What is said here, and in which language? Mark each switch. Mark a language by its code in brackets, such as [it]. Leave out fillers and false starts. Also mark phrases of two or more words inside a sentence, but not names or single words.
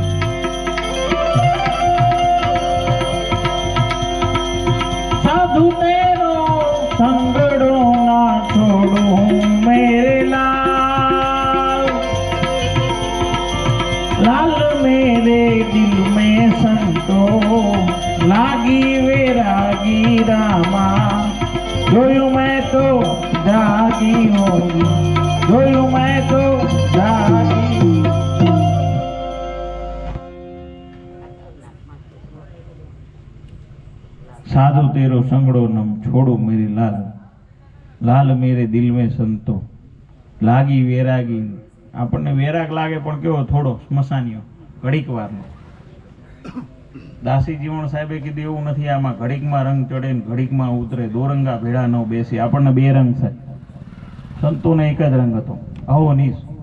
[hi] साधु तेरो संगड़ो ना छोड़ूं मेरे लाल, लाल मेरे दिल में संतो लागी वैरागी रामा. [gu] જોયું મેં તો જાગી હોગી, જોયું મેં તો જાગી. [hi] साधु तेरो संगड़ो नम छोड़ो मेरे लाल, लाल मेरे दिल में संतो लागी वैरागी. [gu] આપણને વૈરાગ લાગે પણ કેવો થોડો સ્મશાનીયો ઘડીક વારનો. દાસી જીવણ સાહેબે કીધું એવું નથી, આમાં ઘડીકમાં રંગ ચડે ને ઘડીકમાં ઉતરે, દોરંગા ભેળા ન બેસી. આપણને બે રંગ છે, સંતોને એક જ રંગ હતો, આવો નીસ.